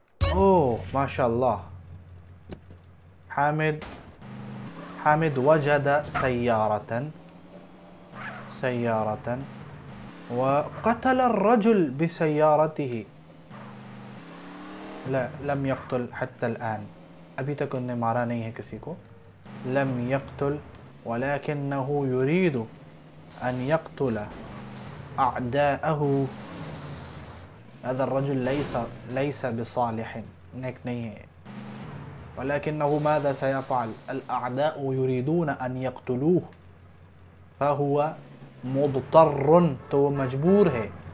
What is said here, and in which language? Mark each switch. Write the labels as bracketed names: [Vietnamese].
[Urdu] اوہ ماشاء اللہ. [Arabic] حامد وجد سيارة وقتل الرجل بسيارته. لا، لم يقتل حتى الآن. [Urdu] ابھی تک انہیں مارا نہیں ہے کسی کو. [Arabic] لم يقتل ولكنه يريد أن يقتل أعداءه. هذا الرجل ليس بصالح، [Urdu] نیک نہیں ہے. [Arabic] ولكنه ماذا سيفعل؟ الأعداء يريدون أن يقتلوه فهو مضطر. [Urdu] تو وہ مجبور ہے.